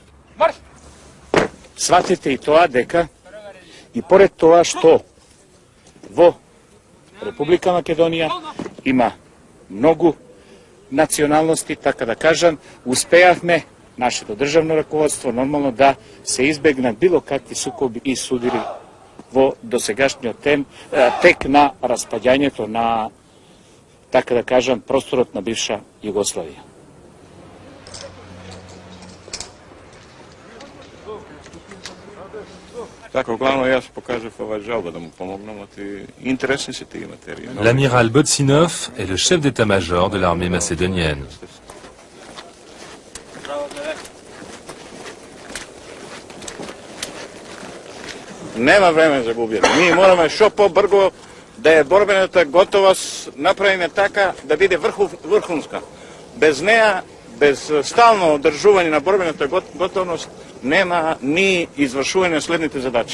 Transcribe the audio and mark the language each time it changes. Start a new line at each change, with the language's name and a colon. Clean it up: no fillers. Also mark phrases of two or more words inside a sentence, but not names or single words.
Macedonian: Сватите и тоа дека и поред тоа што во Република Македонија има многу националности, така да кажам, успеавме нашето државно раководство нормално да се избегнат било какви сукоби и судири во досегашниот тек на распаѓањето на, така да кажам, просторот на бивша Југославија. Така, главно јас покажав ова жалба да му помогнам, оти интересни се тие материи.
French: L'amiral Botsinov est le chef d'état-major de l'armée macédonienne.
Macedonian: Нема време за губење. Ние мораме што побрзо да е борбената готовост направиме така да биде врхунска. Без неа, без стално одржување на борбената готовност, нема ни извршување на следните задачи.